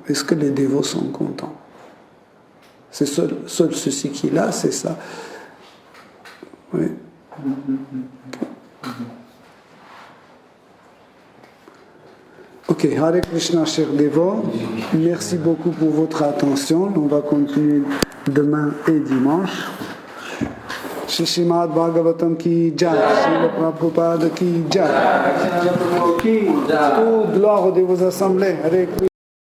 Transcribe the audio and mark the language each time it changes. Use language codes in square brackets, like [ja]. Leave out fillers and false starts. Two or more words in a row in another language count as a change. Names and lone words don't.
[fr] Est-ce que les dévots sont contents? C'est seul ceci qu'il a, c'est ça. Oui. Ok, Hare Krishna, chers dévots. Merci beaucoup pour votre attention. On va continuer demain et dimanche. [hi] श्री श्रीमद् भागवतम् की जय, श्रील प्रभुपाद की जय. [fr] Toute gloire de vos assemblées. Hare Krishna.